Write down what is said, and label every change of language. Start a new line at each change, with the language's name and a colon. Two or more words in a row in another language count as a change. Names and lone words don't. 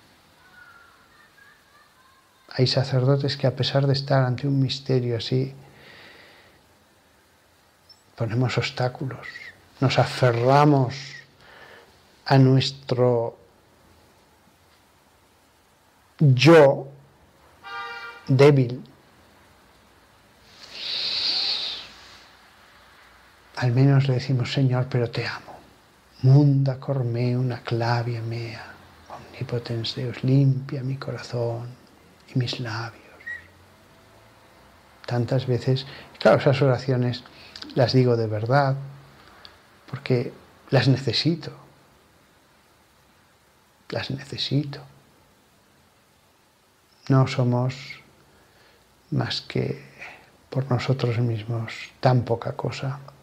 Spanish: Hay sacerdotes que a pesar de estar ante un misterio así, ponemos obstáculos, nos aferramos a nuestro yo débil. Al menos le decimos: Señor, pero te amo.
Latin: Munda cor meum acclavia mea, omnipotens Deus,
Spanish: limpia mi corazón y mis labios. Tantas veces, claro, esas oraciones las digo de verdad, porque las necesito. Las necesito. No somos más que por nosotros mismos tan poca cosa.